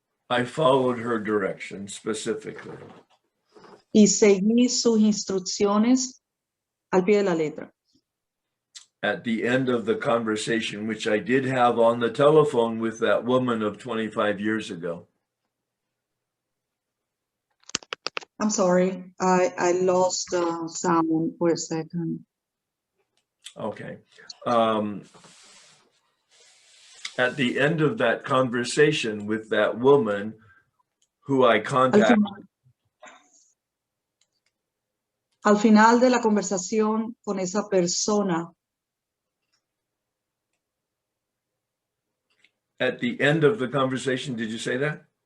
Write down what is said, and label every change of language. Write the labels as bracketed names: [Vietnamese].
[English] I followed her directions specifically. [Spanish] Y seguí sus instrucciones al pie de la letra. [English] At the end of the conversation, which I did have on the telephone with that woman of 25 years ago. I'm sorry, I lost sound for a second. Okay. At the end of that conversation with that woman who I contacted. [Spanish] Al final de la conversación con esa persona. [English] At the end of the conversation, did you say that?